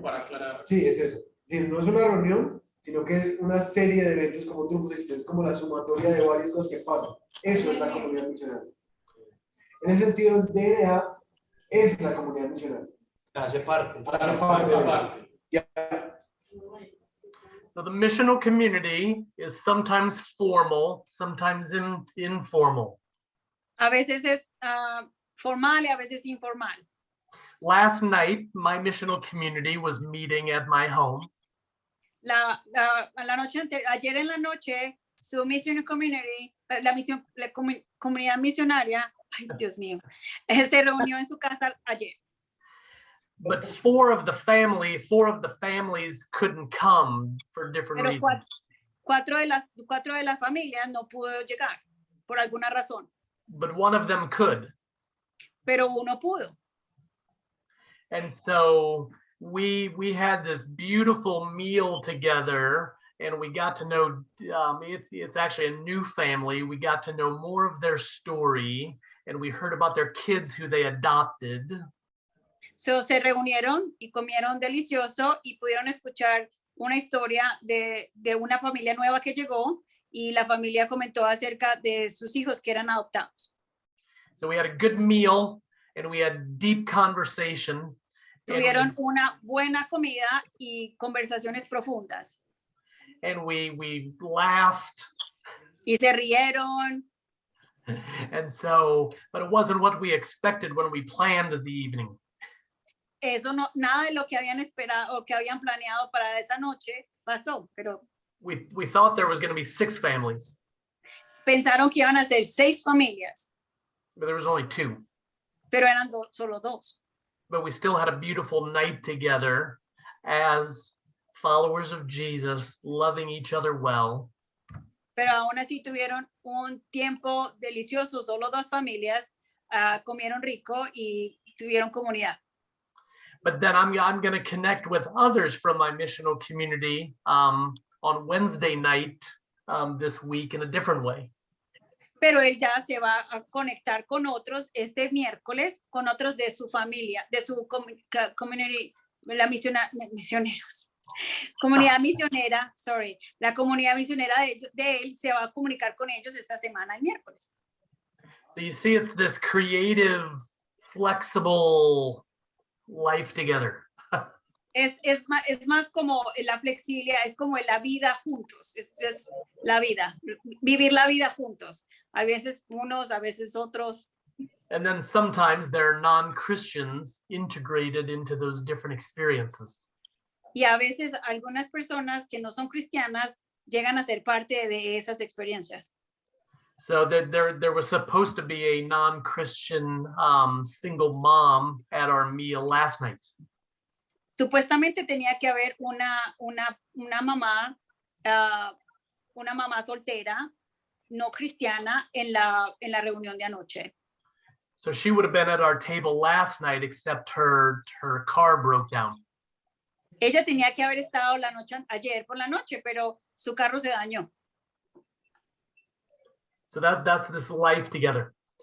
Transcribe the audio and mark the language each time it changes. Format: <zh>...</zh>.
<es>para aclarar. Sí, es eso. Es decir, no es una reunión, sino que es una serie de eventos, como tú pusiste, es como la sumatoria de varias cosas que pasan. Eso es la comunidad misional. En ese sentido, el DNA es la comunidad misional. Hace parte.</es> <en>Yeah. So the missional community is sometimes formal, sometimes informal.</en> <es>A veces es formal y a veces informal.</es> <en>last night, my missional community was meeting at my home.</en> <es>Ayer en la noche, su Missional Community, comunidad misionaria, ay Dios mío, se reunió en su casa ayer.</es> <en>But four of the families couldn't come for different</en> <es>Pero</es> <en>reasons.</en> <es>cuatro de las familias no pudo llegar por alguna razón,</es> <en>But one of them could.</en> <es>pero uno pudo.</es> <en>And so we had this beautiful meal together, and we got to know, it's actually a new family. We got to know more of their story, and we heard about their kids who they adopted.</en> <es>So, se reunieron y comieron delicioso y pudieron escuchar una historia de una familia nueva que llegó, y la familia comentó acerca de sus hijos que eran adoptados.</es> <en>So we had a good meal, and we had deep conversation.</en> <es>Tuvieron una buena comida y conversaciones profundas.</es> <en>And we laughed.</en> <es>Y se rieron.</es> <en>And so, but it wasn't what we expected when we planned the evening.</en> <es>Eso no, nada de lo que habían esperado o que habían planeado para esa noche pasó, pero</es> <en>We thought there was going to be 6 families,</en> <es>pensaron que iban a ser 6 familias,</es> <en>but there was only 2.</en> <es>pero eran solo 2.</es> <en>But we still had a beautiful night together as followers of Jesus, loving each other well.</en> <es>Pero aún así tuvieron un tiempo delicioso, solo 2 familias, comieron rico y tuvieron comunidad.</es> <en>But then I'm going to connect with others from my missional community on Wednesday night this week in a different way.</en> <es>Pero él ya se va a conectar con otros este miércoles, con otros de su familia, de su community, misioneros. Comunidad misionera, la comunidad misionera de él se va a comunicar con ellos esta semana, el miércoles.</es> <en>So you see, it's this creative, flexible life together.</en> <es>Es más como la flexibilidad, es como la vida juntos, es la vida, vivir la vida juntos. A veces unos, a veces otros.</es> <en>And then sometimes there are non-Christians integrated into those different experiences.</en> <es>Y a veces algunas personas que no son cristianas llegan a ser parte de esas experiencias.</es> <en>So there was supposed to be a non-Christian single mom at our meal last night.</en> <es>Supuestamente tenía que haber una mamá soltera no cristiana en la reunión de anoche.</es> <en>So she would have been at our table last night, except her car broke down.</en> <es>Ella tenía que haber estado ayer por la noche, pero su carro se dañó.</es> <en>So that's this life together.</en>